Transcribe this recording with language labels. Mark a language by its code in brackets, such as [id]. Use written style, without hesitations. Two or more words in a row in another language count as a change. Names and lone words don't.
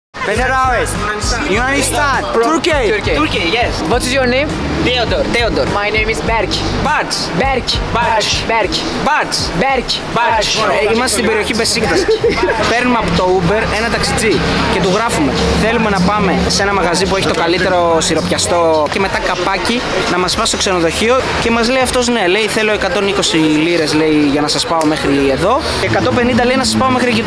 [en] Better hours. Yunanistan. Turkey. Turkey, yes. What is your name? Theodor. My name is Berk. Bartz. Berk. Bartz. Berk. Bartz. Berk. Bartz. [el] Είμαστε στην περιοχή Μπεσίκτας. Παίρνουμε από το Uber ένα ταξιτζί και του γράφουμε. Θέλουμε να πάμε σε ένα μαγαζί που έχει το καλύτερο σιροπιαστό και μετά καπάκι να μας πάει στο ξενοδοχείο και μας λέει αυτός ναι, λέει θέλω 120 λίρες λέει για να σας πάω μέχρι εδώ και 150 λέει να σας πάω μέχρι εκεί.